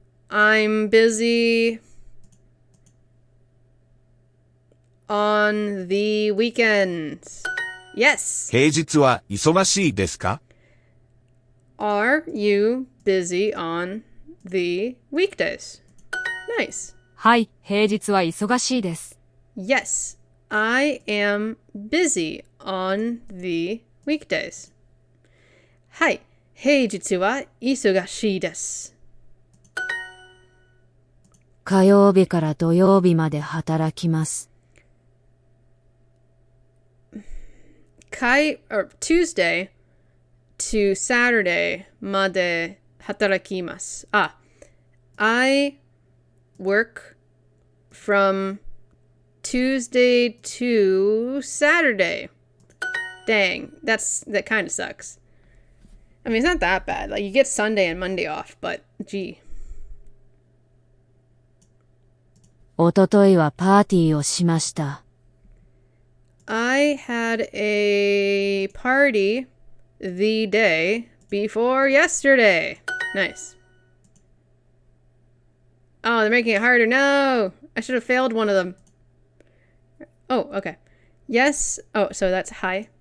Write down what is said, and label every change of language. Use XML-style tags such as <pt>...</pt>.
<en>I'm busy on the weekends. Yes.</en> <ja>平日は忙しいですか？</ja> <en>Are you busy on the weekdays? Nice.</en> <ja>はい、平日は忙しいです。</ja> <en>Yes, I am busy on the weekdays.</en> <ja>はい、平日は忙しいです。火曜日から土曜日まで働きます。</ja> <en>Tuesday to Saturday</en> <ja>まで働きます。</ja> <en>I work from Tuesday to Saturday. Dang, that kind of sucks. I mean, it's not that bad. Like, you get Sunday and Monday off, but gee.</en> <ja>おとといはパーティーをしました。</ja> <en>I had a party the day before yesterday. Nice. Oh, they're making it harder. No! I should have failed one of them. Oh, okay. Yes. Oh, so that's hi.</en>